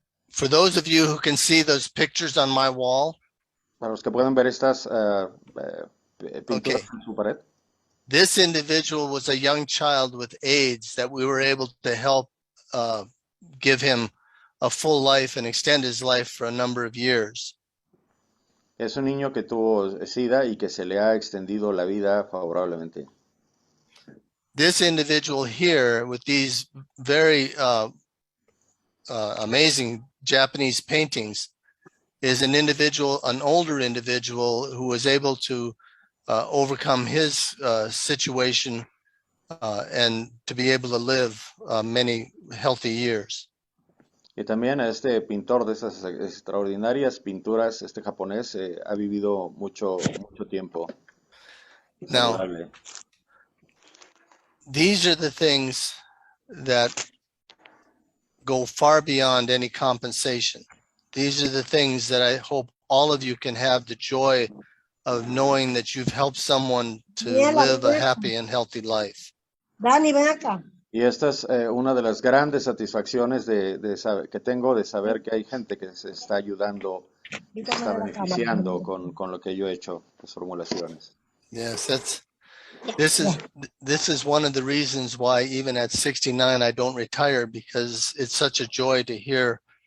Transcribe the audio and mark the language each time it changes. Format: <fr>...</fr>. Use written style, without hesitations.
<en>For those of you who can see those pictures on my wall.</en> <es>Para los que pueden ver estas pinturas en su pared.</es> <en>This individual was a young child with AIDS that we were able to help give him a full life and extend his life for a number of years.</en> <es>Es un niño que tuvo SIDA y que se le ha extendido la vida favorablemente.</es> <en>This individual here with these very amazing Japanese paintings is an older individual who was able to overcome his situation and to be able to live many healthy years.</en> <es>Y también este pintor de esas extraordinarias pinturas, este japonés, ha vivido mucho tiempo.</es> <en>Now, these are the things that go far beyond any compensation. These are the things that I hope all of you can have the joy of knowing that you've helped someone to live a happy and healthy life.</en> <es>Dani, ven acá. Y esta es una de las grandes satisfacciones que tengo de saber que hay gente que se está ayudando, que se está beneficiando con lo que yo he hecho, las formulaciones.</es> <en>Yes, this is one of the reasons why even at 69 I don't retire, because it's such a joy to hear</en>